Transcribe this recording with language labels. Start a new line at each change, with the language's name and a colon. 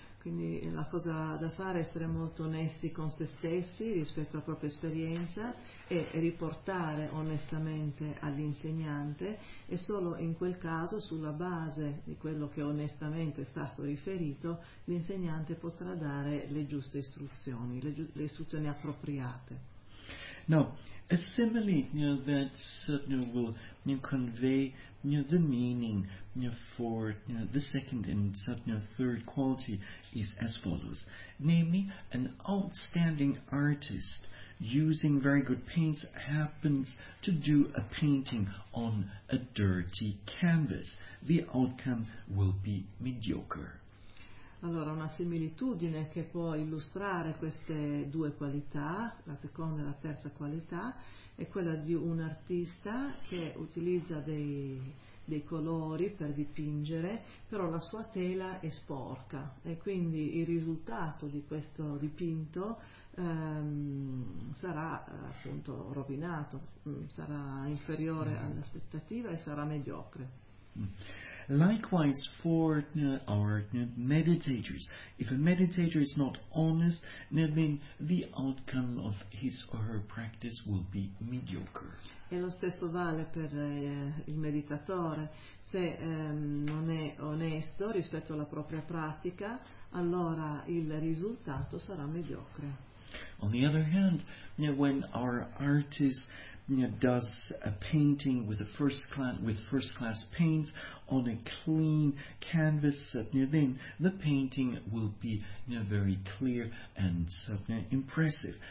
Italian: Quindi la cosa da fare è essere molto onesti con se stessi rispetto alla propria esperienza e riportare onestamente all'insegnante, e solo in quel caso, sulla base di quello che onestamente è stato riferito, l'insegnante potrà dare le giuste istruzioni, le istruzioni appropriate.
English: Now, a simile that will convey the meaning for the second and third quality is as follows. Namely, an outstanding artist using very good paints happens to do a painting on a dirty canvas. The outcome will be mediocre.
Italian: Allora, una similitudine che può illustrare queste due qualità, la seconda e la terza qualità, è quella di un artista che utilizza dei colori per dipingere, però la sua tela è sporca e quindi il risultato di questo dipinto sarà appunto rovinato, sarà inferiore all'aspettativa e sarà mediocre.
English: Likewise for our meditators. If a meditator is not honest, then the outcome of his or her practice will be mediocre.
Italian: E lo stesso vale per il meditatore. Se non è onesto rispetto alla propria pratica, allora il risultato sarà mediocre.
English: On the other hand, when our artist does a painting with first class paints on a clean canvas, then the painting will be very clear and impressive.